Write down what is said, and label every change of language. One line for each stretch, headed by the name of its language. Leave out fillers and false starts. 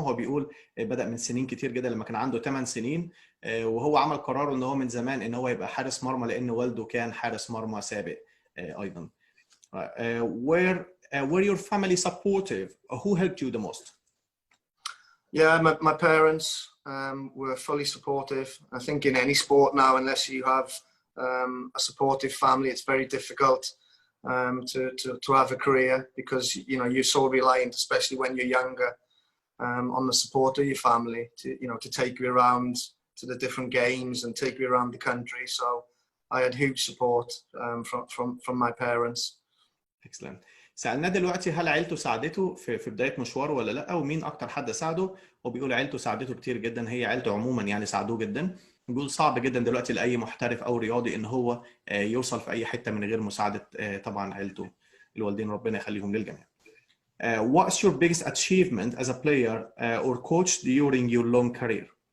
Arabic: هو بيقول بدأ من سنين كتير جدا لما كان عنده 8 سنين، وهو عمل قراره ان هو من زمان ان هو يبقى حارس مرمى لان والده كان حارس مرمى سابق ايضا.
English: Were your family supportive? Who helped you the most? Yeah, my parents were fully supportive. I think in any sport now, unless you have a supportive family, it's very difficult to have a career, because you're so reliant, especially when you're younger, on the support of your family to take you around to the different games and take you around the country. So I had huge support from my parents. Excellent.
Arabic: سألناه دلوقتي هل عيلته ساعدته في بداية مشواره ولا لا، ومين أكتر حد ساعده؟ وبيقول عيلته ساعدته كتير جدا، هي عيلته عموما يعني ساعدوه جدا. بيقول صعب جدا دلوقتي لأي محترف أو رياضي إن هو يوصل في أي حتة من غير مساعدة طبعا عيلته، الوالدين ربنا يخليهم للجميع.
English: What's your biggest achievement as a player or coach during your long career?